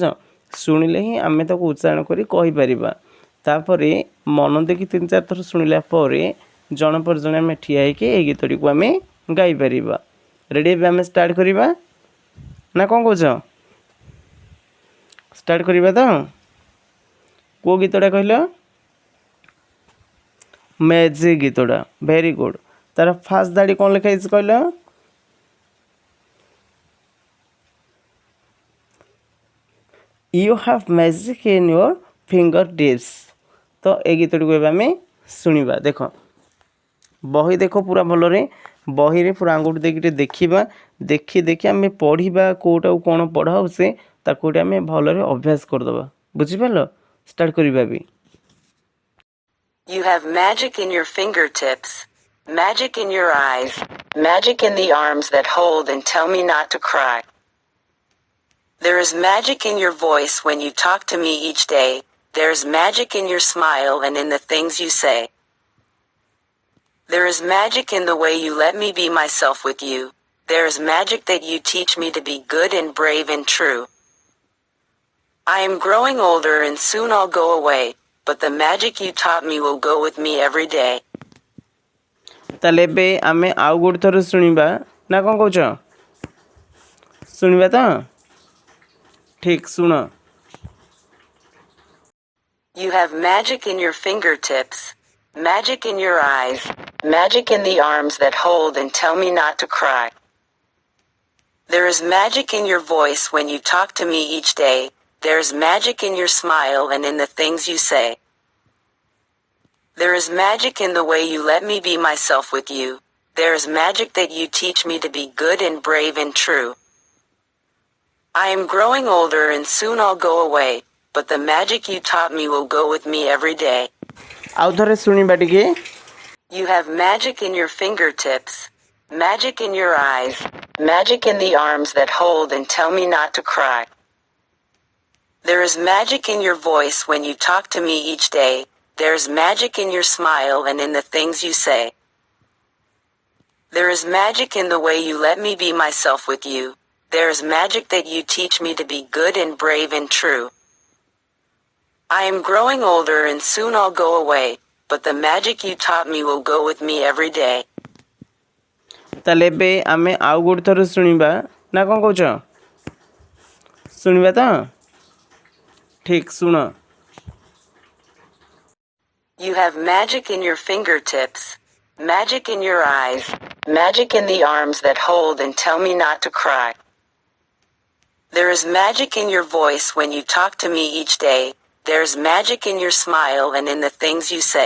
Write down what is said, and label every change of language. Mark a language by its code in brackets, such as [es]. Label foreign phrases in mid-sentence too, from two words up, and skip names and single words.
[or] ଶୁଣିଲେ ହିଁ ଆମେ ତାକୁ ଉଚ୍ଚାରଣ କରି କହିପାରିବା। ତାପରେ ମନ ଦେଇକି 3-4 ଥର ଶୁଣିଲା ପରେ ଜଣ ପରେ ଜଣେ ଆମେ ଠିଆ ହେଇକି ଏଇ ଗୀତଟିକୁ ଆମେ ଗାଇପାରିବା। ରେଡ଼ି ଏବେ ଆମେ ଷ୍ଟାର୍ଟ କରିବା ନା କ'ଣ କହୁଛ? ଷ୍ଟାର୍ଟ କରିବା ତ? କେଉଁ ଗୀତଟା କହିଲ? ମ୍ୟାଜିକ୍ ଗୀତଟା। [en] very good. [or] ତାର ଫାର୍ଷ୍ଟ ଧାଡ଼ି କ'ଣ ଲେଖା ହେଇଛି କହିଲ? [en] You have magic in your fingertips। [or] ତ ଏ ଗୀତଟିକୁ ଏବେ ଆମେ ଶୁଣିବା। ଦେଖ ବହି ଦେଖ ପୁରା ଭଲରେ, ବହିରେ ପୁରା ଆଙ୍ଗୁଠି ଦେଇକି ଟିକେ ଦେଖିବା, ଦେଖି ଆମେ ପଢ଼ିବା କେଉଁଟାକୁ କ'ଣ ପଢ଼ା ହେଉଛି ତାକୁ ଗୋଟେ ଆମେ ଭଲରେ ଅଭ୍ୟାସ କରିଦେବା। ବୁଝିପାରିଲ? ଷ୍ଟାର୍ଟ କରିବା ବି। [en] You have magic in your fingertips, magic in your eyes, magic in the arms that hold and tell me not to cry. There is magic in your voice when you talk to me each day. There is magic in your smile and in the things you say. There is magic in the way you let me be myself with you. There is magic that you teach me to be good and brave and true. I am growing older and soon I'll go away, but the magic you taught me will go with me every day. [or] ତାହେଲେ ଏବେ ଆମେ ଆଉ ଗୋଟେ ଥର ଶୁଣିବା ନା କ'ଣ କହୁଛ? ଶୁଣିବା ତ? ଠିକ୍ ଶୁଣ। [en] You have magic in your fingertips, magic in your eyes, magic in the arms that hold and tell me not to cry. There is magic in your voice when you talk to me each day. There is magic in your smile and in the things you say. There is magic in the way you let me be myself with you. There is magic that you teach me to be good and brave and true. I am growing older and soon I'll go away, but the magic you taught me will go with me every day. [or] ଆଉ ଥରେ ଶୁଣିବା ଟିକେ। [en] You have magic in your fingertips, magic in your eyes, magic in the arms that hold and tell me not to cry. There is magic in your voice when you talk to me each day. There is magic in your smile and in the things you say. There is magic in the way you let me be myself with you. There is magic that you teach me to be good and brave and true. I am growing older and soon I'll go away, but the magic you taught me will go with me every day. [or] ତାହେଲେ ଏବେ ଆମେ ଆଉ ଗୋଟେ ଥର ଶୁଣିବା ନା କ'ଣ କହୁଛ? ଶୁଣିବା ତ? ଠିକ୍ ଶୁଣ। [en] You have magic in your fingertips, magic in your eyes, magic in the arms that hold and tell me not to cry. There is magic in your voice when you talk to me each day. There is magic in your smile and in the things you say.